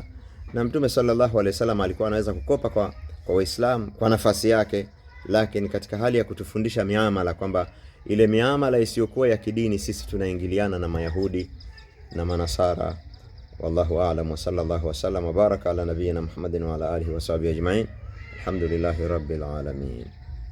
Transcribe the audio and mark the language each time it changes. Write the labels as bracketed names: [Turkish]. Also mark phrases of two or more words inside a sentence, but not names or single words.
[Swahili] Na Mtume [Arabic] صلى الله عليه وسلم [Swahili] alikuwa anaweza kukopa kwa Waislamu kwa nafasi yake, lakini katika hali ya kutufundisha miamala kwamba ile miamala isiyokuwa ya kidini sisi tunaingiliana na Mayahudi na Manasara. [Arabic] والله أعلم وصلى الله وسلم وبارك على نبينا محمد وعلى آله وصحبه أجمعين. الحمد لله رب العالمين.